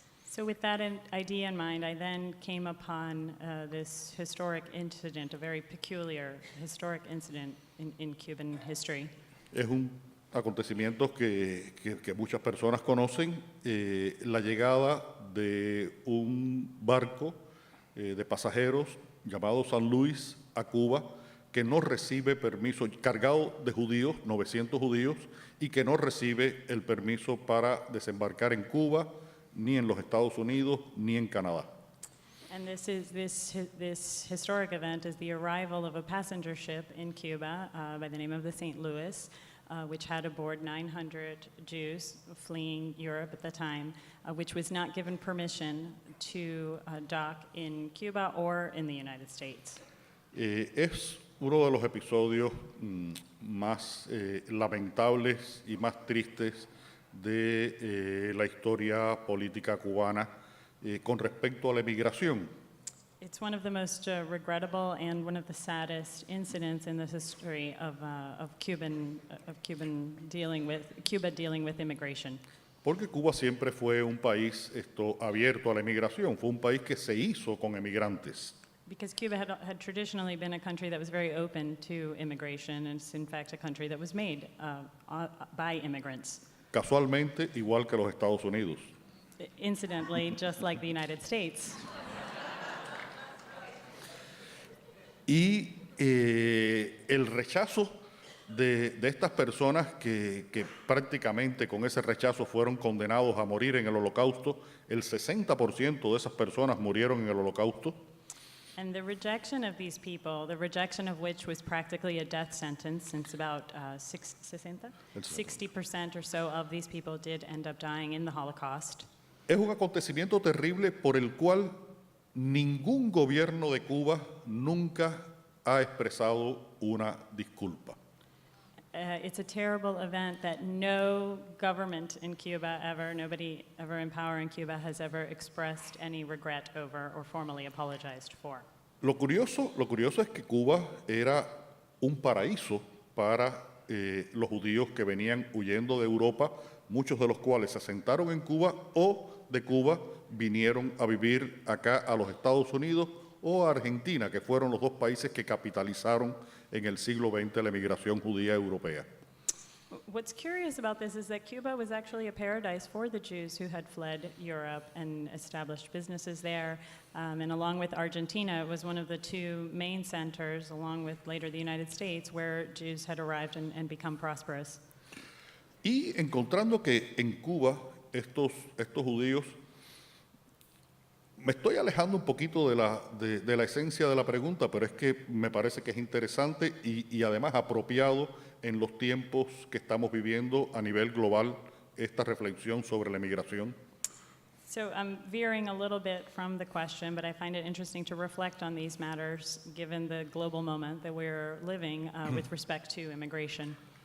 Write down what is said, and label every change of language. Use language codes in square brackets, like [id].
[en] So with that idea in mind, I then came upon this historic incident, a very peculiar historic incident in Cuban history. [es] Es un acontecimiento que muchas personas conocen, la llegada de un barco de pasajeros llamado San Luis a Cuba, que no recibe permiso, cargado de judíos, 900 judíos, y que no recibe el permiso para desembarcar en Cuba, ni en los Estados Unidos, ni en Canadá. [en] And this historic event is the arrival of a passenger ship in Cuba by the name of the St. Louis, which had aboard 900 Jews fleeing Europe at the time, which was not given permission to dock in Cuba or in the United States. [es] Es uno de los episodios más lamentables y más tristes de la historia política cubana con respecto a la emigración. [en] It's one of the most regrettable and one of the saddest incidents in the history of Cuba dealing with immigration. [es] Porque Cuba siempre fue un país abierto a la emigración, fue un país que se hizo con emigrantes. [en] Because Cuba had traditionally been a country that was very open to immigration, and it's in fact a country that was made by immigrants. [es] Casualmente, igual que los Estados Unidos. [en] Incidentally, just like the United States. [es] Y el rechazo de estas personas que prácticamente con ese rechazo fueron condenados a morir en el Holocausto, el 60% de esas personas murieron en el Holocausto. [en] And the rejection of these people, the rejection of which was practically a death sentence, since about 60% or so of these people did end up dying in the Holocaust. [es] Es un acontecimiento terrible por el cual ningún gobierno de Cuba nunca ha expresado una disculpa. [en] It's a terrible event that no government in Cuba ever, nobody ever in power in Cuba has ever expressed any regret over or formally apologized for. [es] Lo curioso es que Cuba era un paraíso para los judíos que venían huyendo de Europa, muchos de los cuales se asentaron en Cuba o de Cuba vinieron a vivir acá a los Estados Unidos o a Argentina, que fueron los dos países que capitalizaron en el siglo XX la emigración judía europea. [en] What's curious about this is that Cuba was actually a paradise for the Jews who had fled Europe and established businesses there. And along with Argentina, it was one of the two main centers, along with later the United States, where Jews had arrived and become prosperous. [es] Y encontrando que en Cuba estos judíos, me estoy alejando un poquito de la esencia de la pregunta, pero es que me parece que es interesante y además apropiado en los tiempos que estamos viviendo a nivel global esta reflexión sobre la emigración. [en] So I'm veering a little bit from the question, but I find it interesting to reflect on these matters given the global moment that we're living with respect to immigration.